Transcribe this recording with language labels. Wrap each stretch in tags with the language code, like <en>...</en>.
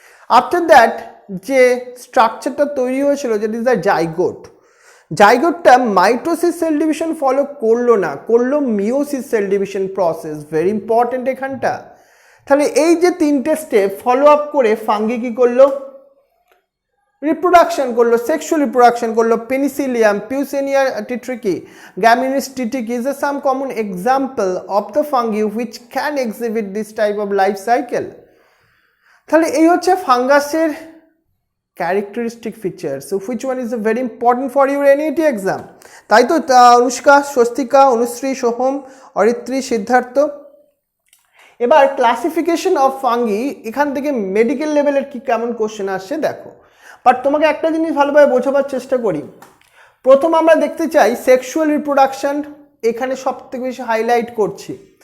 <bn>After that যে স্ট্রাকচারটা তৈরি হয়েছিল, যেটা is the zygote, জাইগোটটা mitosis cell division follow করলো না, করলো meiosis cell division process.</bn> <en>very important</en> <bn>এখানটা। তাহলে এই যে 3টে স্টেপ ফলো আপ করে ফাঙ্গি কি করলো? রিপ্রোডাকশন করলো, সেক্সুয়াল রিপ্রোডাকশন করলো।</bn> <en>Penicillium, পিউসেনিয়া টিট্রিকি, গ্যামিনিস টিটিকি is some common example of the fungi which can exhibit this type of life cycle.</en> <bn>তাহলে এই হচ্ছে ফাঙ্গাসের characteristic features.</bn> <en>So which one is very important for your NEET exam?</en> <bn>তাই তো অনুষ্কা, স্বস্তিকা, অনুশ্রী, সোহম, অরিত্রী, সিদ্ধার্থ। এবার classification of fungi, এখান থেকে medical লেভেলের কি কেমন কোশ্চেন আসছে দেখো। বাট তোমাকে একটা জিনিস ভালোভাবে বোঝাবার চেষ্টা করি। প্রথম আমরা দেখতে চাই সেক্সুয়াল রিপ্রোডাকশন, এখানে সব থেকে বেশি হাইলাইট করছি।</bn>